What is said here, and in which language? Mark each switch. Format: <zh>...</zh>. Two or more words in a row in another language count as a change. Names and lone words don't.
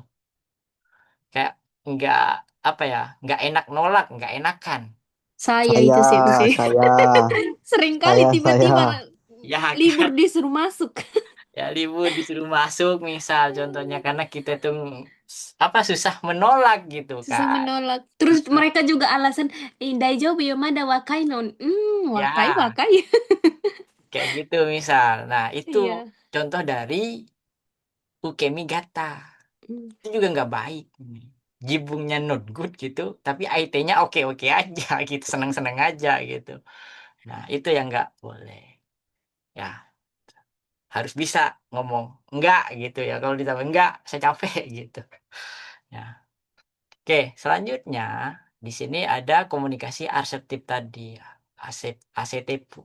<id>Kayak nggak apa ya, nggak enak nolak, nggak enakan. Saya Saya, itu sensei. saya, Sering kali saya. tiba-tiba Ya libur kan, disuruh masuk. ya libur disuruh masuk misal contohnya karena kita tuh apa susah menolak gitu Susah kan. menolak. Terus mereka juga alasan,</id> <ja>大丈夫 よ まだ 若い の.</ja> <id>Wakai, Ya, wakai. kayak gitu misal. Nah, itu Iya. contoh dari ukemigata. Hmm. Itu juga nggak baik. Jibungnya</id> <en>not good</en> <id>gitu, tapi IT-nya oke-oke aja gitu, seneng-seneng aja gitu. Nah, itu yang nggak boleh. Ya, harus bisa ngomong enggak gitu ya. Kalau ditambah enggak, saya capek gitu. Ya. Oke, selanjutnya di sini ada komunikasi asertif tadi, ACTPU.</id>